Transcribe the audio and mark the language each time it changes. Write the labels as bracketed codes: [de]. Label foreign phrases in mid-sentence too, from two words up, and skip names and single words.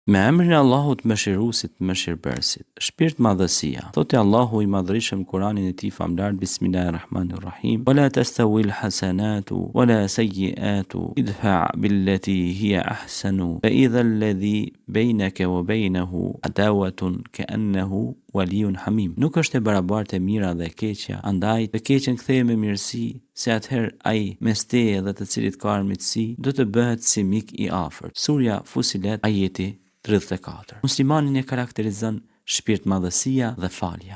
[sq] Me emrin e Allahut mëshiruesit, mëshirbërësit. Shpirt madhësia. Thotë Allahu i madhërisëm Kur'anin e tij famlar, [ar] بسم الله الرحمن الرحيم. ولا تستوي الحسنة ولا السيئة ادفع بالتي هي أحسن فإذا الذي بينك وبينه عداوة كأنه ولي حميم. [sq] Nuk është e barabartë e mira dhe e keqja, andaj të keqen ktheje me mirësi, se atëherë ai mes teje dhe të cilit ka armiqësi do të bëhet si mik i afërt. Surja Fusilet, ajeti 34. Muslimanin e karakterizon shpirt madhësia dhe falja.